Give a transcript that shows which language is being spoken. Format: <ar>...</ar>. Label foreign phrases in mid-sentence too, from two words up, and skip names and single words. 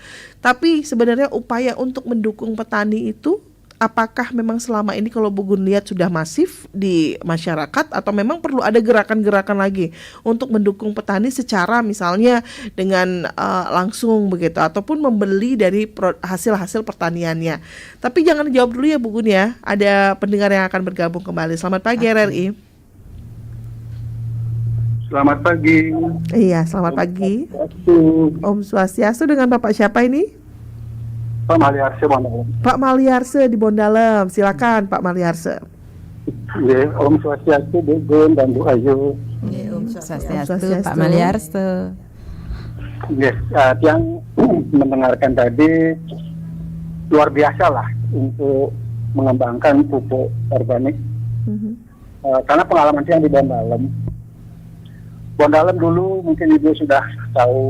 <id>Tapi sebenarnya upaya untuk mendukung petani itu apakah memang selama ini kalau Bu Gun lihat sudah masif di masyarakat atau memang perlu ada gerakan-gerakan lagi untuk mendukung petani secara misalnya dengan langsung begitu ataupun membeli dari hasil-hasil pertaniannya. Tapi jangan dijawab dulu ya Bu Gun ya. Ada pendengar yang akan bergabung kembali. Selamat pagi RRI. Selamat pagi. Iya, selamat pagi.</id> <ban>Om Swastiastu,</ban> <id>dengan Bapak siapa ini? Pak Maliarse Bondalem. Pak Maliarse di Bondalem, silakan Pak Maliarse. Ya,</id> <ban>Om Swastiastu,</ban> <id>Bu Gun dan Bu Ayu.</id> <ban>Om Swastiastu,</ban> <id>Pak Maliarse. Ya, yang mendengarkan tadi luar biasa lah untuk mengembangkan pupuk organik. Karena pengalaman saya di Bondalem dulu mungkin Ibu sudah tahu.</id>